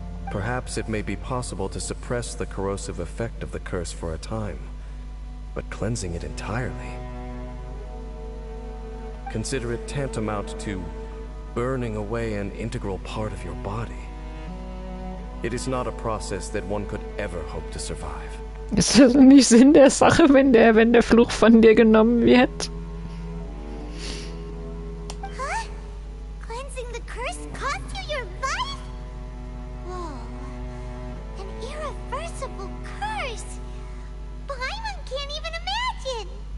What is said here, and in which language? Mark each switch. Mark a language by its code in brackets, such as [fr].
[en] Perhaps it may be possible to suppress the corrosive effect of the curse for a time, but cleansing it entirely. Consider it tantamount to burning away an integral part of your body. It is not a process that one could ever hope to survive. [de] Ist das nicht Sinn der Sache, wenn der Fluch von dir genommen wird? Huh? [en] Cleansing the curse cost you your life? Whoa. An irreversible curse. Paimon can't even imagine.